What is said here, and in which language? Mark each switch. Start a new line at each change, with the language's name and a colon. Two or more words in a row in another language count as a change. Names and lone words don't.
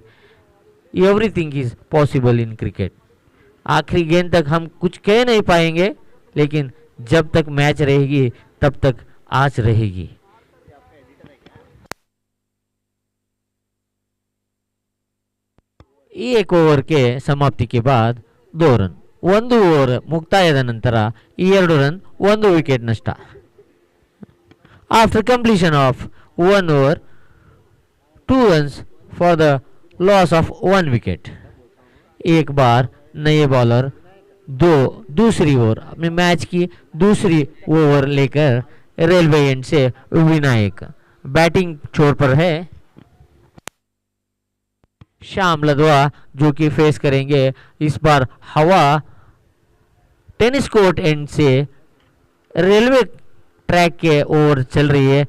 English: everything is possible in cricket.
Hindi: आखिरी गेंद तक हम कुछ कह नहीं पाएंगे, लेकिन जब तक मैच रहेगी तब तक आस रहेगी। एक ओवर के समाप्ति के बाद 2 रन,
Kannada: 1 ಓವರ್ ಮುಕ್ತಾಯದ ನಂತರ 2 ರನ್ 1 ವಿಕೆಟ್ ನಷ್ಟ.
English: After completion of 1 over, 2 runs for the loss of 1 wicket.
Hindi: एक बार नए बॉलर दूसरी ओवर अपने मैच की दूसरी ओवर लेकर
English: railway end
Hindi: से विनायक बैटिंग छोर पर है. श्याम लदवा जो कि फेस करेंगे इस बार हवा
English: tennis court end
Hindi: से रेलवे ट्रैक के ओर चल रही है.